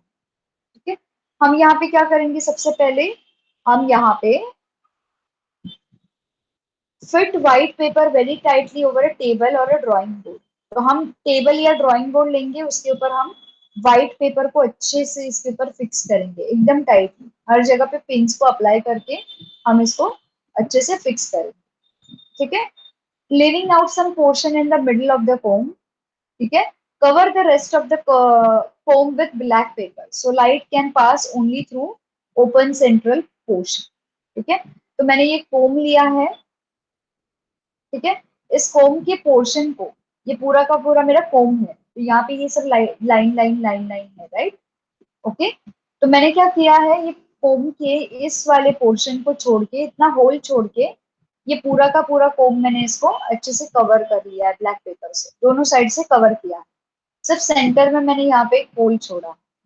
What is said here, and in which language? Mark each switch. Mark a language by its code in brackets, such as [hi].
[hi] ठीक है, हम यहाँ पे क्या करेंगे, सबसे पहले हम यहाँ पे [en] fit white paper very tightly over a table [hi] और अ ड्राइंग बोर्ड। तो हम टेबल या ड्राइंग बोर्ड लेंगे, उसके ऊपर हम व्हाइट पेपर को अच्छे से इसके ऊपर फिक्स करेंगे, एकदम टाइटली, हर जगह पे पिंस को अप्लाई करके हम इसको अच्छे से फिक्स करेंगे। ठीक है, [en] leaving out some portion in the middle of the comb, ठीक है, cover the rest of the comb with black paper so light can pass only through open central portion। [hi] ठीक है, तो मैंने ये कोम लिया है, ठीक है, इस कोम के पोर्शन को, ये पूरा का पूरा मेरा कोम है, तो यहाँ पे ये सब लाइन लाइन लाइन लाइन है, राइट? ओके, तो मैंने क्या किया है, ये कोम के इस वाले पोर्शन को छोड़ के, इतना होल छोड़ के, ये पूरा का पूरा कोम मैंने इसको अच्छे से कवर कर लिया है ब्लैक पेपर से, दोनों साइड से कवर किया है, सिर्फ सेंटर में मैंने यहाँ पे एक होल छोड़ा।